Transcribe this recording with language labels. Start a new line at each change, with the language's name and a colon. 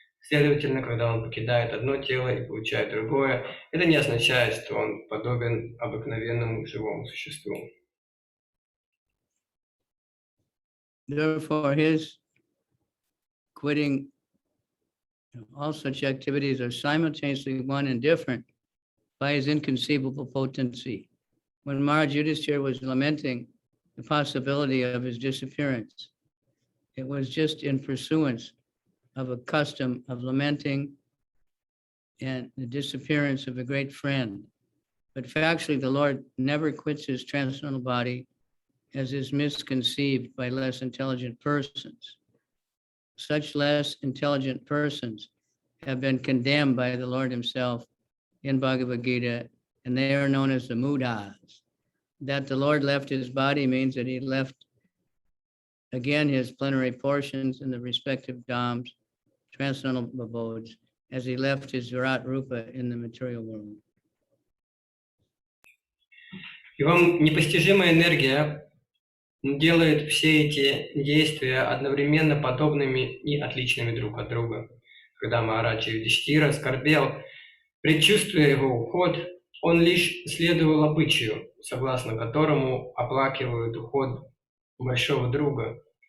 Russian: Следовательно, когда он покидает одно тело и получает другое, это не означает, что он подобен обыкновенному живому существу.
English: Therefore, his quitting all such activities are simultaneously one and different by his inconceivable potency. When Maharaj Yudhishthira was lamenting the possibility of his disappearance, it was just in pursuance of a custom of lamenting and the disappearance of a great friend. But factually, the Lord never quits his transcendental body as is misconceived by less intelligent persons. Such less intelligent persons have been condemned by the Lord himself in Bhagavad Gita, and they are known as the Mudas. That the Lord left his body means that he left again his plenary portions in the respective dhams, transcendental abodes, as he left his Virat Rupa in the material world.
Russian: Его непостижимая энергия делает все эти действия одновременно подобными и отличными друг от друга. Когда Махарадж Юдхиштира скорбел, предчувствуя его уход, он лишь следовал обычаю, согласно которому оплакивают уход большого друга,